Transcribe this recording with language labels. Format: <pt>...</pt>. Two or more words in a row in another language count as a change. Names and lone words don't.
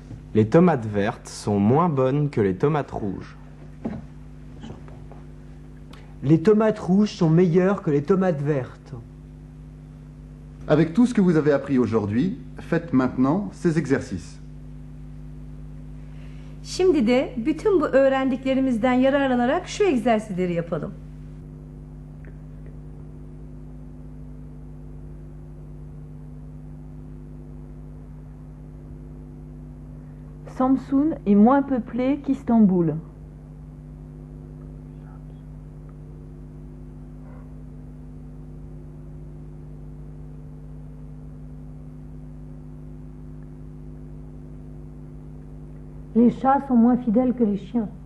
<fr>Les tomates vertes sont moins bonnes que les tomates rouges. Les tomates rouges sont meilleures que les tomates vertes. Avec tout ce que vous avez appris aujourd'hui, faites maintenant ces exercices.</fr> <tr>Şimdi de bütün bu öğrendiklerimizden yararlanarak şu egzersizleri yapalım.</tr> <fr>Samsun est moins peuplé qu'Istanbul. Les chats sont moins fidèles que les chiens.</fr>